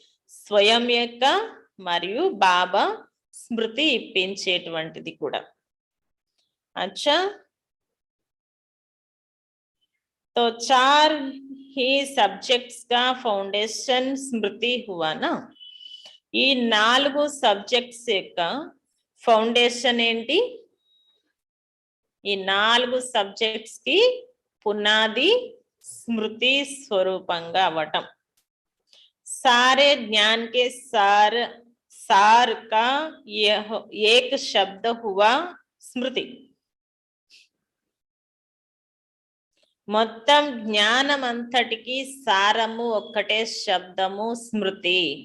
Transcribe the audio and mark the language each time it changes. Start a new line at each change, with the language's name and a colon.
Telugu: స్వయం యొక్క మరియు బాబా స్మృతి ఇప్పించేటువంటిది కూడా.
Hindi: अच्छा, तो 4 ही सब्जेक्ट्स का फाउंडेशन स्मृति हुआ ना.
Telugu: ఈ 4 సబ్జెక్ట్స్ యొక్క ఫౌండేషన్ ఏంటి? ఈ 4 సబ్జెక్ట్స్ కి పునాది స్మృతి స్వరూపంగా అవటం.
Hindi: सारे ज्ञान के सार का यह एक शब्द हुआ स्मृति.
Telugu: మొత్తం జ్ఞానం అంతటికి సారము ఒక్కటే శబ్దము స్మృతి.